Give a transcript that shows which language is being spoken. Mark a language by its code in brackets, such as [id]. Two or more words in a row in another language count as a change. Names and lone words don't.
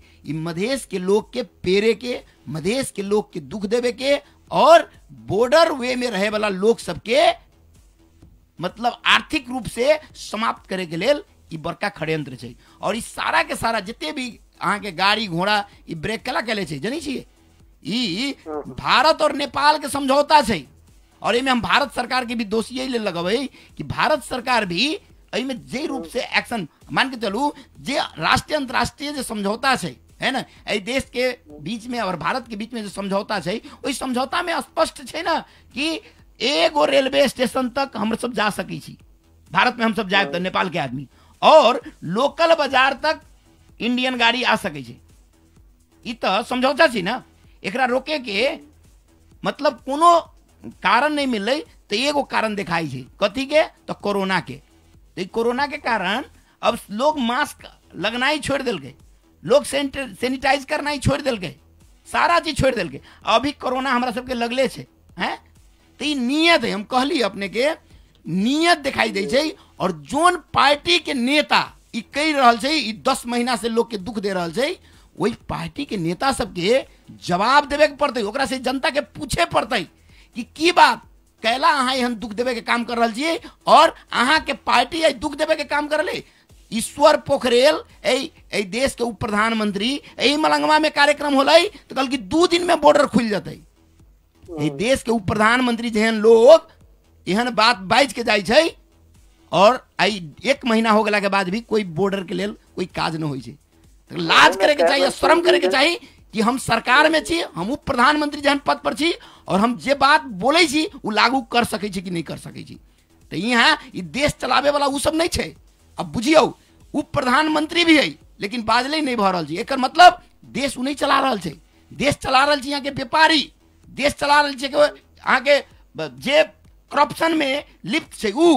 [mai] ई मधेश के लोग के पेरे के, मधेश के लोग के दुख देवे के और बॉर्डर वे में रहे वाला लोग सबके मतलब आर्थिक रूप से समाप्त करे के लेल ई बड़का षड्यंत्र छै। और ई सारा के सारा जितने भी अहाँ के गाड़ी घोड़ा ई ब्रेक कला केले छै जनी छियै, ई भारत और नेपाल के समझौता छै। और एमे हम भारत सरकार के भी दोषी यही लगबै कि भारत सरकार भी एमे जे रूप से एक्शन मान के चलू, जे राष्ट्रीय अंतर्राष्ट्रीय जो समझौता छै है ना, एहि देश के बीच में और भारत के बीच में जो समझौता छै, ओहि समझौता में स्पष्ट छै ना कि एगो रेलवे स्टेशन तक हम सब जा सकै छी, भारत में हम सब जाए तो नेपाल के आदमी, और लोकल बाजार तक इंडियन गाड़ी आ सकै छै। ई तो समझौता छै ना, एकरा रोके के मतलब कोनो कारण नहीं मिले तो एगो कारण दिखाई छै, कथी के, तो कोरोना के। तो कोरोना के कारण अब लोग मास्क लगना ही छोड़ दिलके, लोग सैनिटाइज करना ही छोड़ दिलके, सारा चीज छोड़ दिलके। अभी कोरोना हमरा सबके लगले छै हैं, तो ई नियत है, हम कहली अपने के नियत दिखाई दे छै। और जोन पार्टी के नेता ई कह रहल छै, ई 10 महीना से लोग के दुख दे रहल छै, वही पार्टी के नेता सबके जवाब देवे के पड़ते, ओकरा से जनता के पूछे पड़ते कि की बात कैला अहाँ एहन दुख देवे के काम कर रहल छियै, और अहाँ के पार्टी आई दुख देवे के काम कर ले। ईश्वर पोखरेल ए देश के उप प्रधानमंत्री यही मलंगवा में कार्यक्रम होलै तो कल की 2 दिन में बॉर्डर खुल जाते। देश के उप प्रधानमंत्री जेहन लोग एहन बात बाज के जाय छै, और आई 1 महीना हो गला के बाद भी कोई बॉर्डर के लेल कोई काज न होइ छै। तो लाज करे के चाहिए, शर्म करे के चाहिए कि हम सरकार में छी, हम उप प्रधानमंत्री जहन पद पर छी, और हम जे बात बोले छी वो लागू कर सकै छी कि नहीं कर सकै छी। तो यहाँ ई देश चलावे वाला उ सब नहीं छै। अब बुझियो उप प्रधानमंत्री भी है लेकिन बाजले नहीं भ रहल छै, एकर मतलब देश उ नहीं चला रहल छै, देश चला रहल छै यहाँ के व्यापारी, देश चला रहल छै अहाँ के जे करप्शन में लिप्त छै उ।